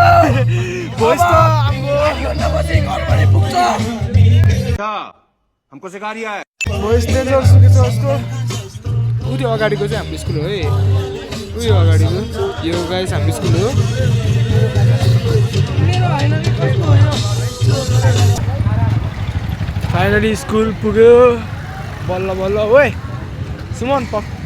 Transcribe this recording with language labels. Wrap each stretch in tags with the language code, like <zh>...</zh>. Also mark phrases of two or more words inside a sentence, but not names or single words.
<ne>भोइस त</ne> <hi>हमको सिखा रिया है</hi> <en>voice danger</en> <ne>सुकेछ उसको उयो अगाडिको चाहिँ हाम्रो स्कुल हो है उयो अगाडिको यो गाइस हाम्रो स्कुल हो फाइनली स्कुल पुग्यो बल्ल बल्ल ओए सुमन पक</ne>